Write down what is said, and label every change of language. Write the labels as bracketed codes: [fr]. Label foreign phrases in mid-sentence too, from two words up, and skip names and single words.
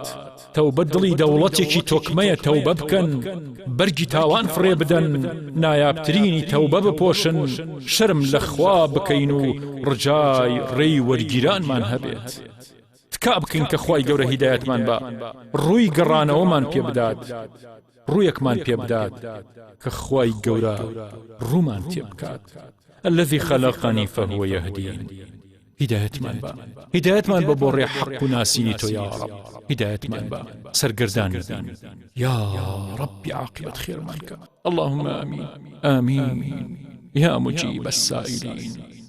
[ckb] تەوبەت دڵی دەوڵەتێکی تۆکمەیە، تەوبە بکەن، بەرگی تاوان فڕێ بدەن، نایابترینی تەوبە بپۆشن، شەرم لە خوا بکەین و ڕجای ڕێی وەرگیرانمان هەبێت. تکا بکەین کە خوای گەورە هیدایەتمان بە، ڕووی گەڕانەوەمان پێ بدات، ڕوویەکمان پێ بدات کە خوای گەورە ڕوومان تێ بکات. [ar] الذي خلقني فهو يهدين. [ckb] هدايتمان با، هدايتمان با بۆ ڕێ حەق و ناسینی تۆ [ar] یا رب. [ckb] هدايتمان با سەرگەردان بین [ar] یا ربی، [ckb] عاقبەت خێرمان کە. [ar] اللهم آمين آمين يا مجيب السائلين.